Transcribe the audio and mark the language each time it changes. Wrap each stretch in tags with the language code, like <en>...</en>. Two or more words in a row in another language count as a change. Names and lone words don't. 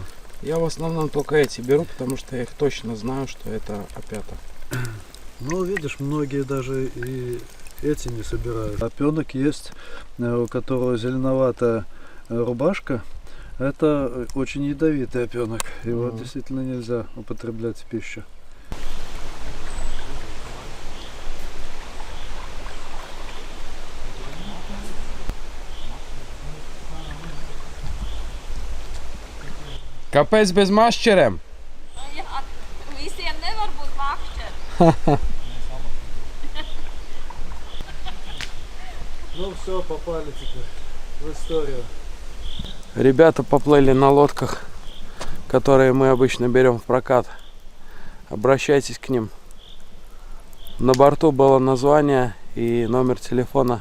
<ru>я в основном только эти беру, потому что я их точно знаю, что это опята. Но видишь, многие даже и эти не собирают. Опенок есть, у которого зеленоватая рубашка. Это очень ядовитый опенок. Его действительно нельзя употреблять в пищу.</ru> <lv>Kāpēc bez mašķerēm? Visiem nevar būt makšķeri.</lv> <ru>Ну все, попали теперь в историю. Ребята поплыли на лодках, которые мы обычно берем в прокат. Обращайтесь к ним. На борту было название и номер телефона.</ru>